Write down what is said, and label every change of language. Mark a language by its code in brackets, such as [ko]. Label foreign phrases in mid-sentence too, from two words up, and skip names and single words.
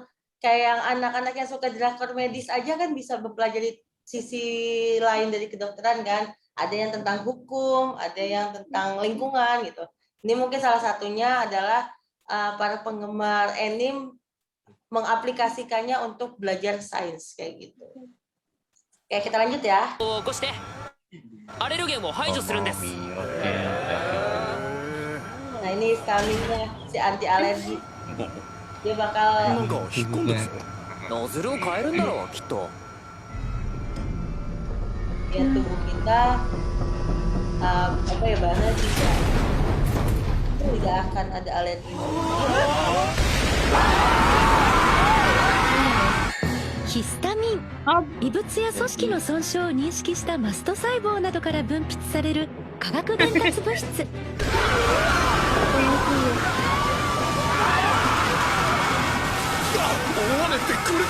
[id] Kayak yang anak-anak yang suka drakor medis aja kan bisa mempelajari sisi lain dari kedokteran kan. Ada yang tentang hukum, ada yang tentang lingkungan gitu. Ini mungkin salah satunya adalah para penggemar anime mengaplikasikannya untuk belajar sains kayak gitu. Oke, kita lanjut ya. [ja] アレルゲンを排除するんです。 [id] Nah ini stamina si anti alergi. Dia bakal [ja] なんか引っ込んでるぞ。ノズルを変えるんだろうきっと。 [id] ya tubuh kita apa ya bahannya tidak akan ada alergi. [ja] ヒスタミン、異物や組織の損傷を認識したマスト細胞などから分泌される化学伝達物質。大雨ってこれか。